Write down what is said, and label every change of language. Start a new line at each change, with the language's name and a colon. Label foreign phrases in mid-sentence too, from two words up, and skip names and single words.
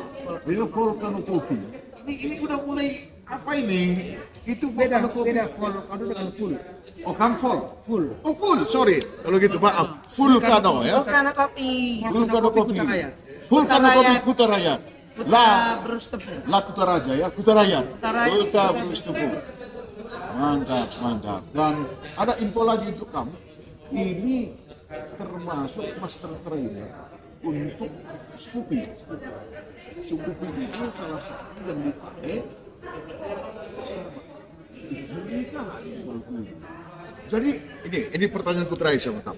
Indonesian: Dia Volcano Kopi. Ini udah mulai apa ini? Itu Beda Volcano Kopi. Volcano dengan full. Oh, kan full. Oh, full. Sorry. Kalau gitu maaf. Volcano ya. Volcano kopi. Volcano Kopi. Kutarayat. Volcano Kopi Kutarayat. Putra Brus Tepung. La Kutaraja ya, Kutarayat. Kutarayat. Kuta Brus Tepung. Mantap. Dan ada info lagi untuk kamu. Ini termasuk
English: master trainer
Indonesian: untuk Scoopy. Scoopy itu salah satu yang dipakai. Jadi ini pertanyaanku terakhir sama kamu.